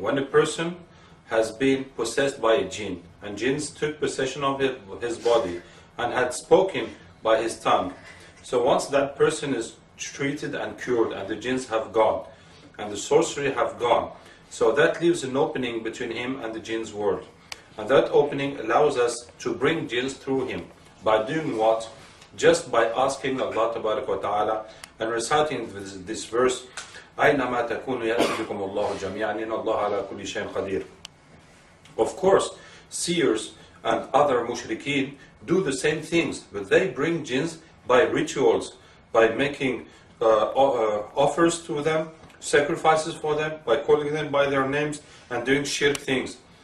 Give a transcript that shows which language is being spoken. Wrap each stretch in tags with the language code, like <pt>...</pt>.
<en>When a person has been possessed by a jinn, and jinns took possession of his body and had spoken by his tongue. So once that person is treated and cured, and the jinns have gone, and the sorcery have gone, so that leaves an opening between him and the jinns world. And that opening allows us to bring jinns through him. By doing what? Just by asking Allah Ta'ala and reciting this verse,</en> <ar>أَيْنَمَا تَكُونُ يَأْتِ بِكُمُ اللَّهُ جَمِيعًا إِنَّ اللَّهَ عَلَى كُلِّ شَيْءٍ قَدِيرٌ.</ar> <en>Of course, seers and other mushrikeen do the same things, but they bring jinns by rituals, by making offers to them, sacrifices for them, by calling them by their names and doing shirk things.</en>